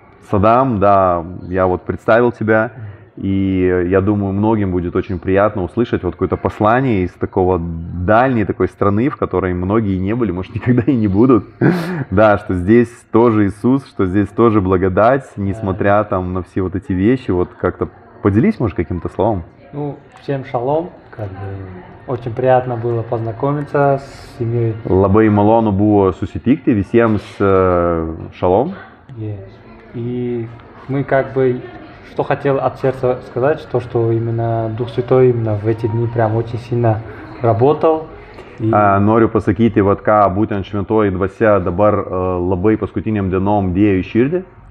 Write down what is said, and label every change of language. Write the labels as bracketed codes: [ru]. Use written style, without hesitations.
[ru] Садам, да, я представил тебя, и я думаю, многим будет очень приятно услышать какое-то послание из такого дальней такой страны, в которой многие не были, может, никогда и не будут. Да, что здесь тоже Иисус, что здесь тоже благодать, несмотря там на все эти вещи. Как-то поделись, может, каким-то словом. Всем шалом. Очень приятно было познакомиться с семьей. [lt] Labai malonu buvo susitikti, visiems шалом. [ru] И мы что хотел от сердца сказать, что именно Дух Святой именно в эти дни прям очень сильно работал. [lt] Noriu pasakyti, ką būtent šventoji dvasia dabar labai paskutiniam dienom dėjo į širdį.